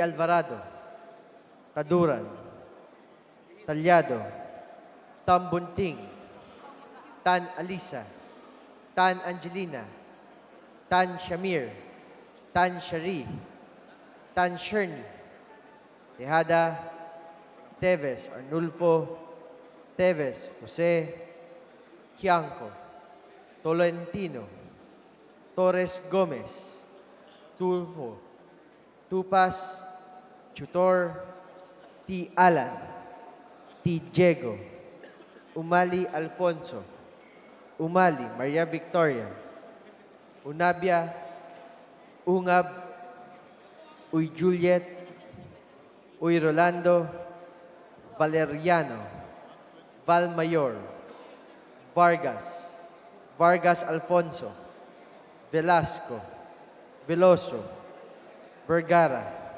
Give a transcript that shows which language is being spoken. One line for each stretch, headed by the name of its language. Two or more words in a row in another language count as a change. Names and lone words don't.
Filipino: Alvarado, Taduran, Talyado, Tambunting, Tan Alisa, Tan Angelina, Tan Shamir, Tan Shari, Tan Sherni, Tejada, Teves Arnulfo, Teves Jose, Kianco, Tolentino, Torres Gomez, Tulfo, Tupas, Tutor, T. Alan, T. Diego, Umali Alfonso, Umali Maria Victoria, Unabia, Ungab, Uy Juliet, Uy Rolando, Valeriano, Val Mayor, Vargas, Vargas Alfonso, Velasco, Veloso, Vergara,